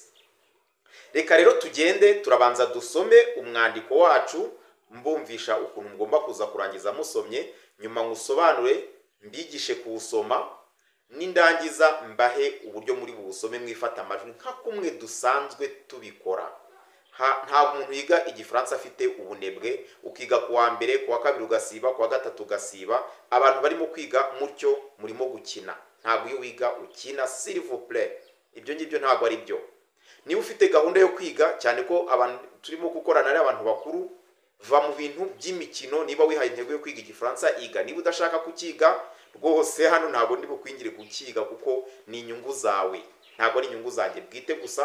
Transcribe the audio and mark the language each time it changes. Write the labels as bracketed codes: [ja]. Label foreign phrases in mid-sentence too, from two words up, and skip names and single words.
[rw] Reka rero tugende turabanza dusome umwandiko wacu, mbumvisha ukuntu mugomba kuza kurangiza musomye, nyuma ngusobanure mbigishe kuwusoma, nindangiza mbahe uburyo muri buwusome mwifata amajwi nka kumwe dusanzwe tubikora. Nta muntu yiga igifaransa afite ubunebwe, ukiga kuwa mbere kuwa kabiri ugasiba, kuwa gatatu ugasiba. Abantu barimo kwiga mutyo murimo gukina, ntabwo iyo wiga ukina, [fr] s'il vous plaît. [rw] Ibyo ngibyo ntabwo ari byo. Niba ufite gahunda yo kwiga, cyane ko abantu turimo gukorana ari abantu bakuru, va mu bintu by'imikino. Niba wihaye intego yo kwiga igifaransa iga. Niba udashaka kukiga rwose, hano ntabwo ndi bukwingire kukiga, kuko ni inyungu zawe, ntabwo ari inyungu zanjye bwite gusa.